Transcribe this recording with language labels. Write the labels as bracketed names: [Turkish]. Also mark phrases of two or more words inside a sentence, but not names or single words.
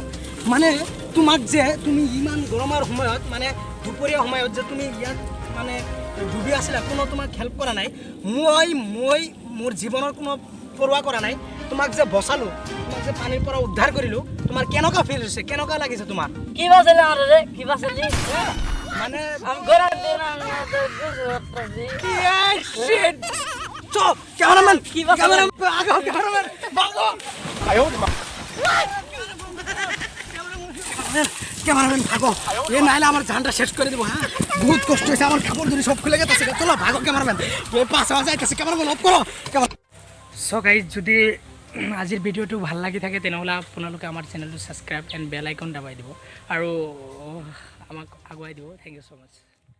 [Assamese] মানে তোমাক যে তুমি ইমান গৰমৰ সময়ত, মানে দুপৰীয়া সময়ত যে তুমি ইয়াত মানে ডুবি আছিলা, কোনো তোমাক হেল্প কৰা নাই। মই মোৰ জীৱনৰ কোনো পৰোৱা কৰা নাই। তোমাক যে বচালো, তোমাক যে পানীৰ পৰা উদ্ধাৰ কৰিলো, তোমাৰ কেনেকুৱা ফিল হৈছে, কেনেকুৱা লাগিছে তোমাৰ? [Bangla] মানে ক্যামেরাম্যান ভাগো, এ নাইলে আমার জানটা শেষ করে দেবো। হ্যাঁ, বহুত কষ্ট হয়েছে, আমার কাপড় ধরে সব খুলে গেছে। চলো ভাগো ক্যামেরাম্যান, এ পাশে যাইতেছে। ক্যামেরাম্যান অফ করো। [English] so guys, [Assamese] যদি আজিৰ ভিডিঅ'টো ভাল লাগি থাকে তেনেহ'লে আপোনালোকে আমাৰ চেনেলটো [English] subscribe and bell icon [Assamese] দাবাই দিব আৰু আমাক আগুৱাই দিব। [English] thank you so much.